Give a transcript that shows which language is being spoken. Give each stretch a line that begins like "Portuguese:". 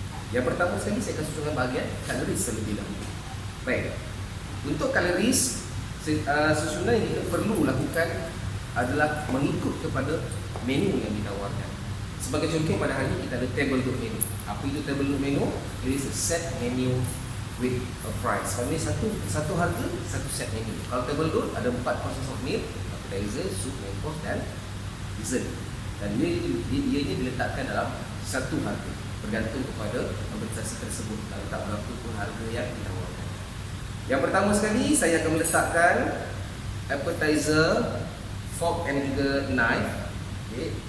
Malay: Yang pertama sekali saya akan susunkan bahagian cutleries terlebih dahulu. Baik, untuk cutleries, susunan yang kita perlu lakukan adalah mengikut kepada menu yang ditawarkan. Sebagai contoh, pada hari ini kita ada table dot menu. Apa itu table dot menu?
English: It is a set menu with a price.
Malay: Kalau ini satu harga, satu set menu. Kalau table dot ada
English: 4 courses of meal,
Malay: appetizer, soup, main course dan dessert. Dan ianya diletakkan dalam satu harga, bergantung kepada kompensasi tersebut. Kalau tak berapa pun harga yang ditawarkan. Yang pertama sekali, saya akan meletakkan appetizer, fork and juga knife. Okay.